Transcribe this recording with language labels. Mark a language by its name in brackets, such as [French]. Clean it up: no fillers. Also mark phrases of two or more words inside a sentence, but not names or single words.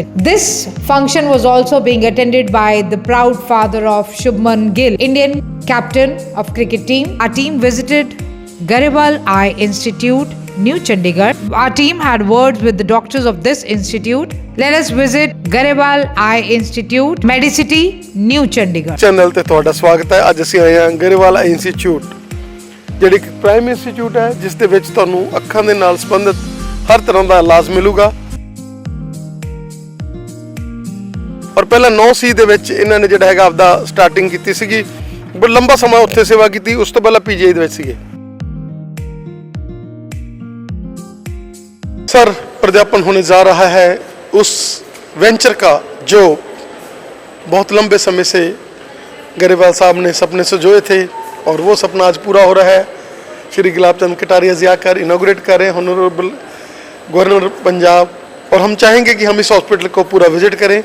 [English] This function was also being attended by the proud father of Shubman Gill, Indian captain of cricket team. Our team visited Garewal Eye Institute, New Chandigarh. Our team had words with the doctors of this institute. Let us visit Garewal Eye Institute, Medicity, New Chandigarh. [Punjabi] ਚੈਨਲ ਤੇ ਤੁਹਾਡਾ ਸਵਾਗਤ ਹੈ। ਅੱਜ ਅਸੀਂ ਆਏ ਹਾਂ ਗਰੇਵਾਲ ਆਈ ਇੰਸਟੀਚਿਊਟ, ਜਿਹੜੀ ਇੱਕ [English] prime institute [Punjabi] ਹੈ ਜਿਸ ਦੇ ਵਿੱਚ ਤੁਹਾਨੂੰ ਅੱਖਾਂ ਦੇ ਨਾਲ ਸੰਬੰਧਿਤ ਹਰ ਤਰ੍ਹਾਂ ਦਾ ਇਲਾਜ ਮਿਲੂਗਾ। ਔਰ ਪਹਿਲਾਂ 9C ਦੇ ਵਿੱਚ ਇਹਨਾਂ ਨੇ ਜਿਹੜਾ ਹੈਗਾ ਆਪਦਾ ਸਟਾਰਟਿੰਗ ਕੀਤੀ ਸੀਗੀ, ਬੜਾ ਲੰਬਾ ਸਮਾਂ ਉੱਥੇ ਸੇਵਾ ਕੀਤੀ। ਉਸ ਤੋਂ ਪਹਿਲਾਂ ਪੀਜੀਆਈ ਦੇ ਵਿੱਚ ਸੀਗੇ। [Hindi] सर, प्रज्ञापन होने जा रहा है उस वेंचर का जो बहुत लंबे समय से गरेवाल साहब ने सपने सजोए थे और वो सपना आज पूरा हो रहा है। श्री गुलाब चंद कटारिया जी आकर इनॉग्रेट कर रहे हैं, [English] honourable governor Punjab, [Hindi] और हम चाहेंगे कि हम इस हॉस्पिटल को पूरा विजिट करें।